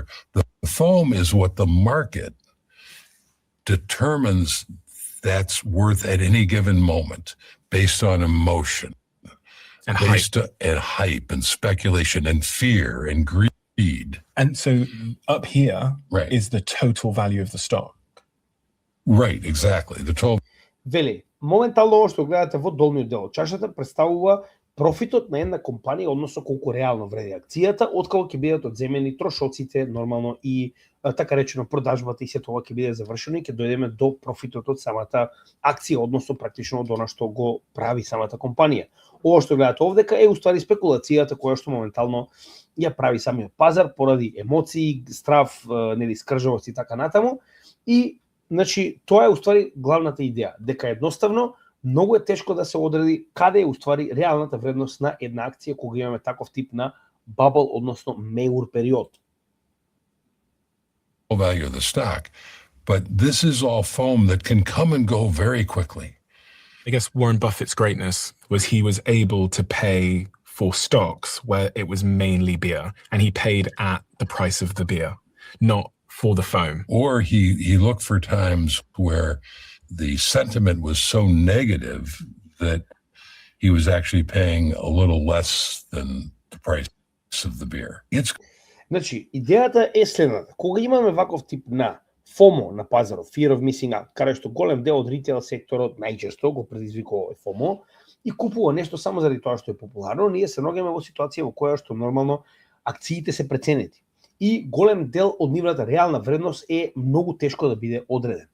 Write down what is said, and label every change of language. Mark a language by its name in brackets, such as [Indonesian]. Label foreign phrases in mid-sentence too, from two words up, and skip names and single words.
[English] The foam is what the market determines that's worth at any given moment based on emotion and hype and speculation and fear and greed. And so up here right. is the total value of the stock. Right, exactly. The total. [Macedonian] Вели, моментално ово што гледате во долниот дел од чашата представува профитот на една компанија, односно колку реално вреди акцијата, откако ќе бидат одземени трошоците нормално и така речено продажбата и се тоа ќе биде завршено и ќе дојдеме до профитот од самата акција, односно практично од она што го прави самата компанија. Ова што гледате овдека е уствари спекулацијата која што моментално ја прави самиот пазар поради емоции, страв, нели скржавост и така натаму. И значи тоа е уствари главната идеја, дека едноставно многу е тешко да се одреди каде е уствари реалната вредност на една акција кога имаме таков тип на бабл, односно меур период. [English] Value of the stock, but this is all foam that can come and go very quickly. I guess Warren Buffett's greatness was he was able to pay for stocks where it was mainly beer, and he paid at the price of the beer, not for the foam. Or he looked for times where the sentiment was so negative that he was actually paying a little less than the price of the beer. [Macedonian] Значи, идејата е следната. Кога имаме ваков тип на FOMO на пазарот, [English] Fear of Missing Out, [Macedonian] каде што голем дел од ритейл секторот најчесто го предизвикува FOMO и купува нешто само заради тоа што е популарно, ние се наоѓаме во ситуација во која што нормално акциите се преценети и голем дел од нивната реална вредност е многу тешко да биде одреден.